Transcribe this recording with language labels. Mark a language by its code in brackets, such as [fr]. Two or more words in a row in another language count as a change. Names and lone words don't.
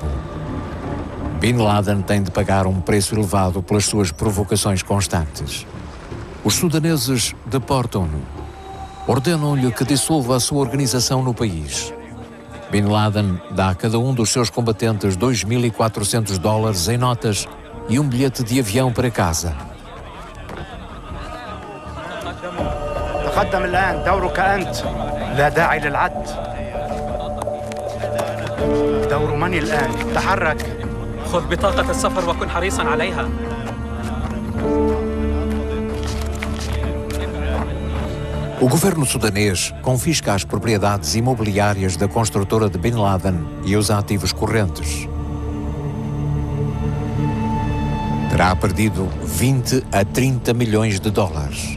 [pt] Bin Laden tem de pagar um preço elevado pelas suas provocações constantes. Os sudaneses deportam-no. Ordenam-lhe que dissolva a sua organização no país. Bin Laden dá a cada um dos seus combatentes $2.400 em notas e um bilhete de avião para casa. [ar] تقدم الآن دورك أنت لا داعي للعد دور من الآن تحرك خذ بطاقة السفر وكن حريصا عليها. [pt] O governo sudanês confisca as propriedades imobiliárias da construtora de Bin Laden e os ativos correntes. Terá perdido 20 a 30 milhões de dólares.